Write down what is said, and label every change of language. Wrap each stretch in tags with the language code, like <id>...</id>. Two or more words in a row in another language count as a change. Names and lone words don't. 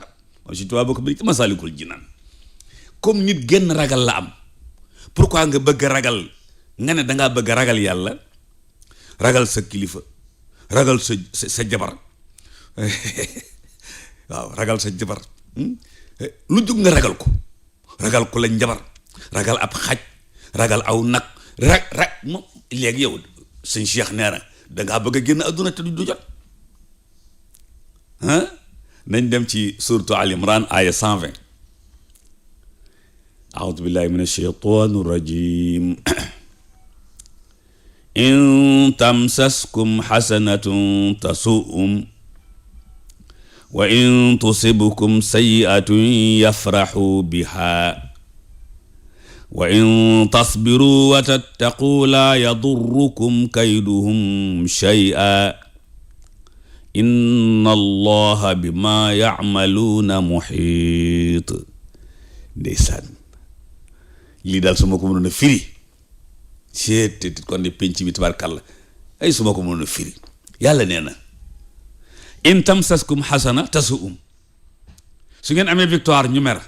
<wo>moom si tubaab boo ko bëri ci Masaalikul Jinaan. comme nit genn ragal la am, pourquoi nga bëgg a ragal, nga ne dangaa bëgg a ragal yàlla, ragal sa kilifa, ragal sa jabar waaw ragal sa jabar lu jóg nga ragal ko, ragal ko la njabar, ragal ab xaj, ragal aw nag, moom léegi yow sëñ Cheikh nee na dangaa bëgg a génn adduna te du jot. nañ dem ci suratu Al Imran aya 120.</wo> <ar>أعوذ بالله من الشيطان الرجيم. إن تمسسكم حسنة تسؤهم وإن تصبكم سيئة يفرحوا بها وإن تصبروا وتتقوا لا يضركم كيدهم شيئا إن الله بما يعملون محيط.</ar> <wo>ndeysaan lii daal su ma ko mënoon a firi seet kon di penc bi tabarkàlla ay su ma ko mënoon a firi. yàlla nee na</wo> <ar>إن تمسسكم حسنة تسؤهم,</ar> <wo>su ngeen amee victoire ñu mer.</wo>